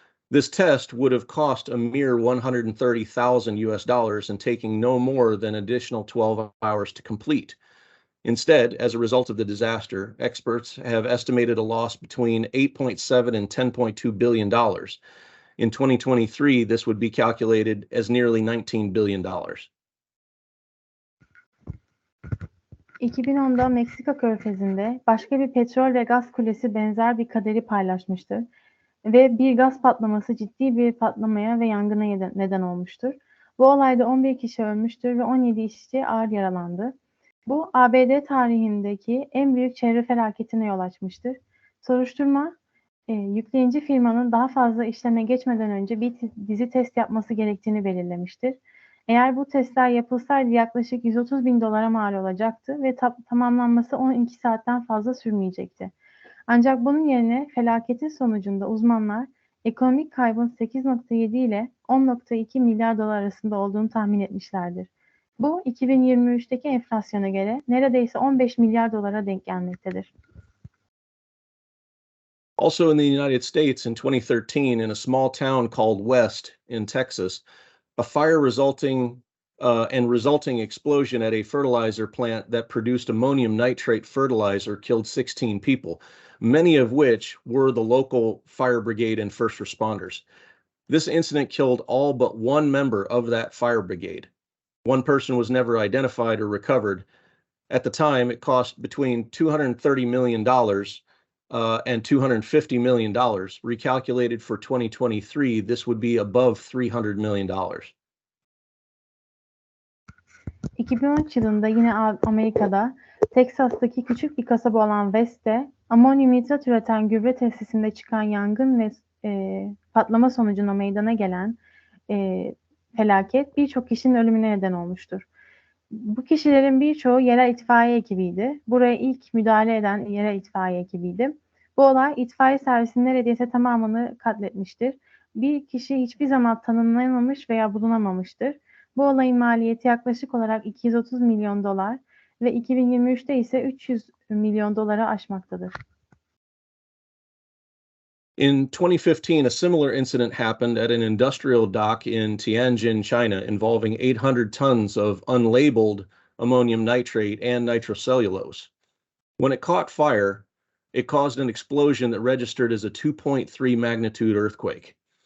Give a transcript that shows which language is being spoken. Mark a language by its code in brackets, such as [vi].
[en] This test would have cost a mere 130,000 US dollars and taking no more than additional 12 hours to complete. Instead, as a result of the disaster, experts have estimated a loss between 8.7 and 10.2 billion dollars. In 2023, this would be calculated as nearly 19 billion dollars. [tr] 2010'da Meksika Körfezi'nde başka bir petrol ve gaz kulesi benzer bir kaderi paylaşmıştır ve bir gaz patlaması ciddi bir patlamaya ve yangına neden olmuştur. Bu olayda 11 kişi ölmüştür ve 17 işçi ağır yaralandı. Bu ABD tarihindeki en büyük çevre felaketine yol açmıştır. Soruşturma, yükleyici firmanın daha fazla işleme geçmeden önce bir dizi test yapması gerektiğini belirlemiştir. Eğer bu testler yapılsaydı yaklaşık 130 bin dolara mal olacaktı ve tamamlanması 12 saatten fazla sürmeyecekti. Ancak bunun yerine felaketin sonucunda uzmanlar ekonomik kaybın 8,7 ile 10,2 milyar dolar arasında olduğunu tahmin etmişlerdir. Bu 2023'teki enflasyona göre neredeyse 15 milyar dolara denk gelmektedir. [en] Also in the United States in 2013, in a small town called West in Texas, a fire resulting explosion at a fertilizer plant that produced ammonium nitrate fertilizer killed 16 people, many of which were the local fire brigade and first responders. This incident killed all but one member of that fire brigade. One person was never identified or recovered. At the time, it cost between $230 million and $250 million. Recalculated for 2023, this would be above $300 million. [tr] 2013 yılında yine Amerika'da Teksas'taki küçük bir kasaba olan West'te amonyum nitrat üreten gübre tesisinde çıkan yangın ve patlama sonucunda meydana gelen felaket birçok kişinin ölümüne neden olmuştur. Bu kişilerin birçoğu yerel itfaiye ekibiydi. Buraya ilk müdahale eden yerel itfaiye ekibiydi. Bu olay itfaiye servisinin neredeyse tamamını katletmiştir. Bir kişi hiçbir zaman tanımlanamamış veya bulunamamıştır. Bu olayın maliyeti yaklaşık olarak 230 milyon dolar ve 2023'te ise 300 milyon dolara aşmaktadır. [en] In 2015, a similar incident happened at an industrial dock in Tianjin, China, involving 800 tons of unlabeled ammonium nitrate and nitrocellulose. When it caught fire, it caused an explosion that registered as a 2.3 magnitude earthquake.